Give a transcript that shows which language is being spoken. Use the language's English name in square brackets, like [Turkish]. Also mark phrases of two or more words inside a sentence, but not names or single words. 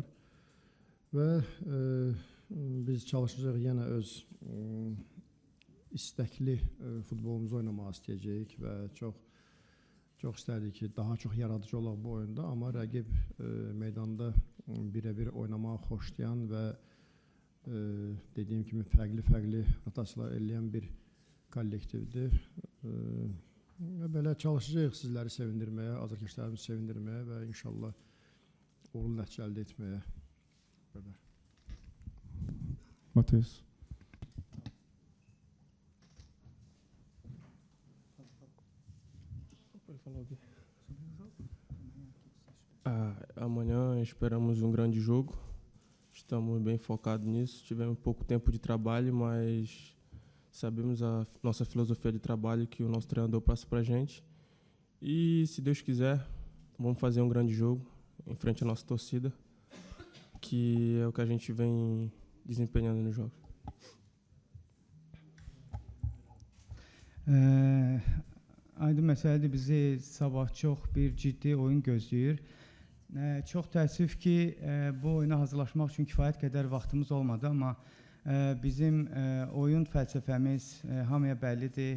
[Azerbaijani] Və biz çalışacağıq yenə öz istəkli futbolumuzu oynamağı istəyəcəyik və çox istərdik ki, daha çox yaradıcı olaq bu oyunda, amma rəqib meydanda birə-bir oynamağı xoşlayan və dediyim kimi fərqli rotasiyalar eləyən bir kollektivdir. Və belə çalışacağıq sizləri sevindirməyə, azərkeşlərimizi sevindirməyə və inşallah uğurlu nəticə əldə etməyə. Mateus. [Portuguese] Amanhã esperamos grande jogo. Estamos bem focados nisso. Tivemos pouco tempo de trabalho, mas sabemos a nossa filosofia de trabalho que o nosso treinador passa para a gente. E, se Deus quiser, vamos fazer grande jogo em frente à nossa torcida, que é o que a gente vem desempenhando nos jogos. [Azerbaijani] Aydın məsələdir, bizi sabah çox bir ciddi oyun gözləyir. Çox təəssüf ki, bu oyuna hazırlaşmaq üçün kifayət qədər vaxtımız olmadı, amma bizim oyun fəlsəfəmiz hamıya bəllidir.